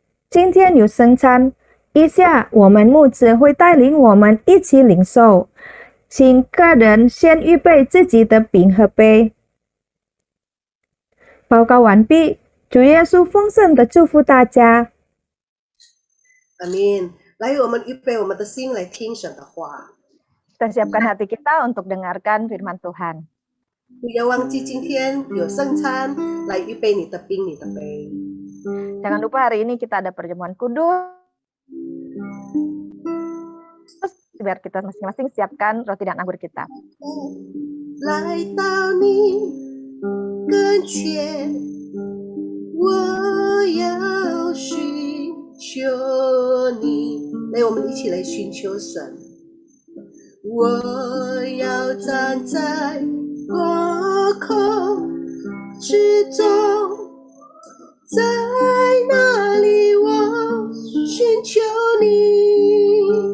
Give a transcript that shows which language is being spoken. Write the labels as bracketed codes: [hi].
[zh] 今天有圣餐，以下我们牧者会带领我们一起领受，请个人先预备自己的饼和杯。报告完毕，主耶稣丰盛的祝福大家。阿们。来，我们预备我们的心来听神的话。 [id] Kita siapkan hati kita untuk dengarkan firman Tuhan. [zh] 不要忘记今天有圣餐，来预备你的饼、你的杯。 [id] Jangan lupa hari ini kita ada perjamuan kudus. Biar kita masing-masing siapkan roti dan anggur kita. [zh] 来到你跟前，我要寻求你。来，我们一起来寻求神。我要站在破口之中，在那里我寻求你。